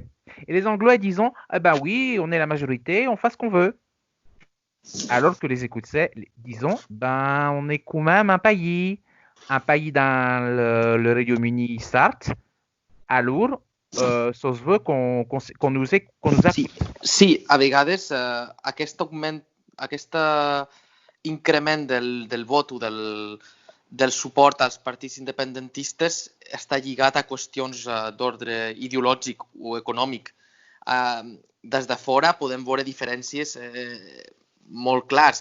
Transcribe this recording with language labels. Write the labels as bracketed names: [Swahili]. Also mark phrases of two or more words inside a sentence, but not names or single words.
[French] Et les Anglais disent, eh ben oui, on est la majorité, on fait ce qu'on veut. Alors que les Écossais disons, ben on est quand même un pays dans le Royaume-Uni, certes. Alors, ça se veut qu'on nous écoute. [Catalan] Sí, a vegades aquest increment del vot o del suport als partits independentistes està lligat a qüestions d'ordre ideològic o econòmic. Des de fora podem veure diferències molt clares.